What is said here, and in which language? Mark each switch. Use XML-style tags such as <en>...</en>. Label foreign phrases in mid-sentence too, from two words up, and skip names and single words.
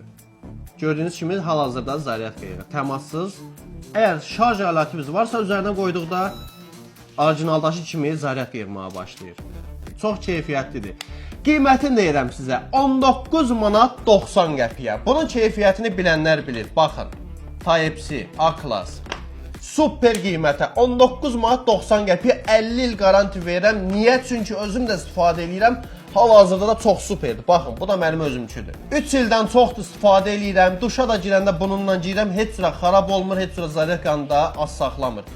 <az>Gördüyünüz kimi hal-hazırda zaryadka yığır. Təmassız. Əgər şarj alətimiz varsa üzərinə qoyduqda orijinaldakı kimi zaryadka yığmağa başlayır. Çox keyfiyyətlidir. Qiymətini deyirəm sizə 19 manat 90 qəpiyə. Bunun keyfiyyətini bilənlər bilir. Baxın. Type-C, A-Class. Super qiymətə 19 manat 90 qəpiyə 50 il garanti verirəm. Niyə? Çünki özüm də istifadə edirəm. Hal-hazırda da çox superdir. Baxın, bu da mənim özümküdür. 3 ildən çoxdur istifadə edirəm. Duşa da girəndə bununla girirəm. Heç cürə xarab olmur, heç cürə zaryadkanı da az saxlamır.</az>